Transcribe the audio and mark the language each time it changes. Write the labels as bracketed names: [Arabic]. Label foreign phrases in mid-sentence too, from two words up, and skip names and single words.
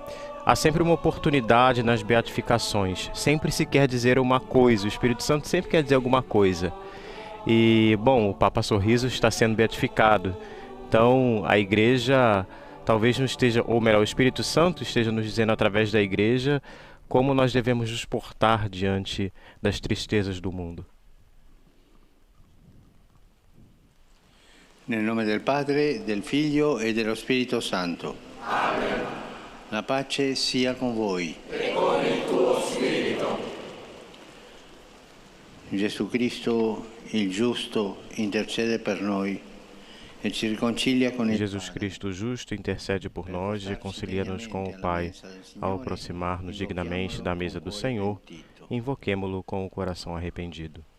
[Portuguese] Há sempre uma oportunidade nas beatificações, sempre se quer dizer uma coisa, o Espírito Santo sempre quer dizer alguma coisa. E, bom, o Papa Sorriso está sendo beatificado, então a igreja talvez não esteja, ou melhor, o Espírito Santo esteja nos dizendo através da igreja como nós devemos nos portar diante das tristezas do mundo. [Italian] Nel nome del Padre, del Figlio e dello Spirito Santo. Amen. La pace sia con voi. E con il tuo spirito. Gesù Cristo, il giusto, intercede per noi e ci riconcilia con il [Portuguese] Jesus Cristo justo intercede por nós e reconcilia-nos com o Pai. Ao aproximar-nos dignamente da mesa do Senhor, invoquemo-lo com o coração arrependido.